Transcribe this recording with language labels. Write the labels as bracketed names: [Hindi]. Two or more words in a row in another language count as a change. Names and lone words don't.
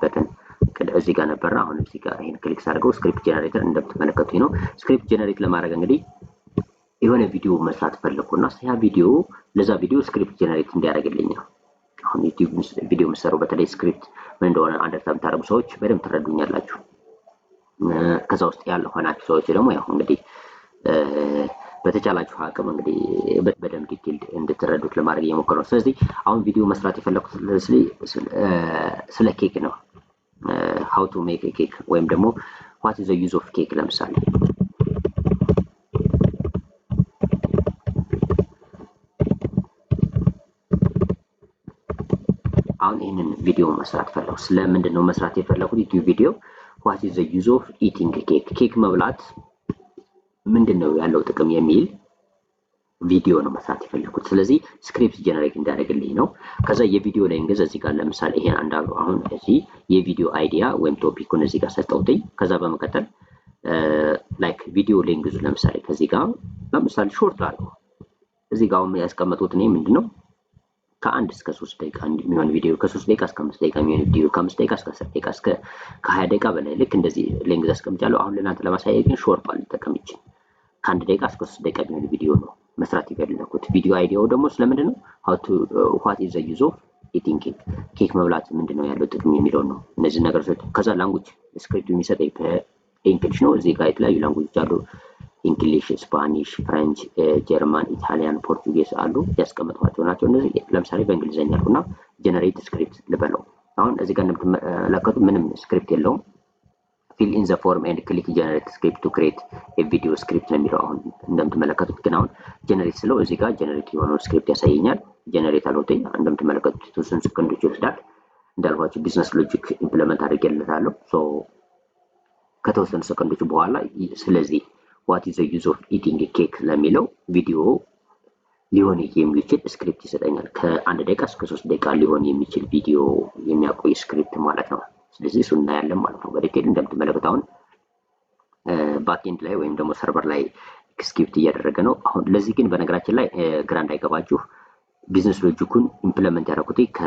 [Amharic] በተን እዚህ ጋር ነበርና አሁን እዚህ ጋር ይሄን ክሊክ ሳደርገው [English] script generator [Amharic] እንደምትመለከቱት ነው። [English] script generate [Amharic] ለማድረግ እንግዲህ የሆነ ቪዲዮ መስራት ፈለኩና ያ ቪዲዮ ለዛ [English] video script generate [Amharic] እንዲያደርግልኝ ነው። አሁን [English] YouTube video [Amharic] መስሩ በተለይ ስክሪፕት ምን እንደሆነ አንደርስታንድ ታደርጉ ሰዎች በደንብ ትረዱኛላችሁ። ከዛ ውስጥ ያለው ሆናችሁ ሰዎች ደግሞ ያው እንግዲህ በተቻላችሁ አቅም እንግዲህ በደንብ ዲቴይልድ እንድትረዱት ለማድረግ እየሞከርኩ ነው። ስለዚህ አሁን ቪዲዮ መስራት የፈለኩት ስለ ኬክ ነው። [English] how to make a cake [Amharic] ወይም ደግሞ [English] what is the use of cake [Amharic] ለምሳሌ አሁን ይሄንን ቪዲዮ መስራት ፈለኩ። ስለምንድን ነው መስራት የፈለኩት [English] YouTube video what is the use of eating cake [Amharic] ኬክ መብላት ምንድነው ያለው ጥቅም የሚል ቪዲዮ ነው መስራት የፈለኩት። ስለዚህ [English] script generate [Amharic] እንዳደረግልኝ ነው። ከዛ የቪዲዮ ላይ እንግዲህ እዚህ ጋር ለምሳሌ ይሄን አንዳሉ አሁን እዚህ የቪዲዮ አይዲያ ወይም ቶፒኩን እዚህ ጋር ሰጠውትኝ። ከዛ በመቀጠል [English] like video links [Amharic] ለምሳሌ ከዚህ ጋር ለምሳሌ ሾርት አድርገው እዚህ ጋር ያስቀመጡት ነው ምንድነው ከ1 እስከ 3 ደቂቃ የሚሆን ቪዲዮ፣ ከ3 ደቂቃ እስከ 5 ደቂቃ የሚሆን ቪዲዮ፣ ከ5 ደቂቃ እስከ 10 ደቂቃ እስከ ከ20 ደቂቃ በላይ ልክ እንደዚህ ሊንክስ አስቀምጫለሁ። አሁን ለእናንተ ለማሳየት ግን ሾርት ልጠቀም ይችላል። ከ1 ደቂቃ እስከ 3 ደቂቃ የሚሆን ቪዲዮ ነው መስራት የፈለኩት። ቪዲዮ አይዲያው ደግሞ ስለምንድን ነው [English] what is the use of eating cake [Amharic] ኬክ መብላት ምንድነው ያለው ጥቅም የሚለው ነው። እነዚህ ነገሮች ከዛ [English] language script [Amharic] የሚሰጠኝ በእንግሊሽ ነው። እዚህ ጋር የተለያዩ ላንጉዌጆች አሉ። እንግሊሽ፣ ስፓኒሽ፣ ፍሬንች፣ ጀርመን፣ ኢታሊያን፣ ፖርቱጊዝ አሉ ያስቀመጥኳቸው ናቸው። እነዚህ ለምሳሌ በእንግሊዘኛ አሉና [English] generate script [Amharic] ልበለው። አሁን እዚህ ጋር እንደምትመለከቱት ምንም ስክሪፕት የለውም። [English] fill in the form and click generate script to create a video script [Amharic] ነው የሚለው። አሁን እንደምትመለከቱት ግን አሁን ጀነሬት ስለው እዚህ ጋር ጀነሬት የሆነው ስክሪፕት ያሳየኛል። ጀነሬት አልወጣኝ እንደምትመለከቱት የተወሰኑ ሰከንዶች ይወስዳል። እንዳልኳችሁ [English] business logic implement [Amharic] አድርጌለታለሁ። ሶ ከተወሰኑ ሰከንዶች በኋላ ስለዚህ [English] what is the use of eating a cake [Amharic] ለሚለው ቪዲዮ ሊሆን የሚችል ስክሪፕት ይሰጠኛል። ከ1 ደቂቃ እስከ 3 ደቂቃ ሊሆን የሚችል ቪዲዮ የሚያቆይ ስክሪፕት ማለት ነው። ስለዚህ እሱ እናያለን ማለት ነው በዲቴል እንደምትመለከቱት። አሁን ባክኤንድ ላይ ወይም ደግሞ ሰርቨር ላይ ኤክስኪዩት እያደረገ ነው። አሁን ለዚህ ግን በነገራችን ላይ ግራ እንዳይገባችሁ ቢዝነስ ሎጂኩን ኢምፕሊመንት ያደረኩት